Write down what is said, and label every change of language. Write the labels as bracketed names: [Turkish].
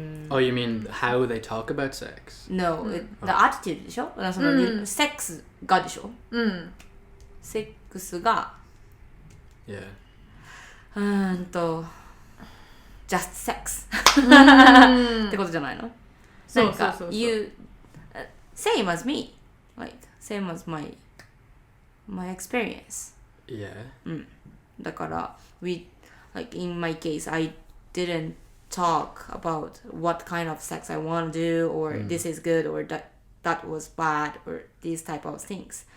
[English] Oh, you mean how they talk about sex? no the attitude [Japanese] でしょそのセックスがでしょセックスが [English] Yeah. just sex [Japanese] ってことじゃないのそうそうそうそう。 [English] you same as me like same as my experience Yeah. [Japanese] だから [English] we like in my case I didn't talk about what kind of sex I want to do or this is good or that was bad or these type of things.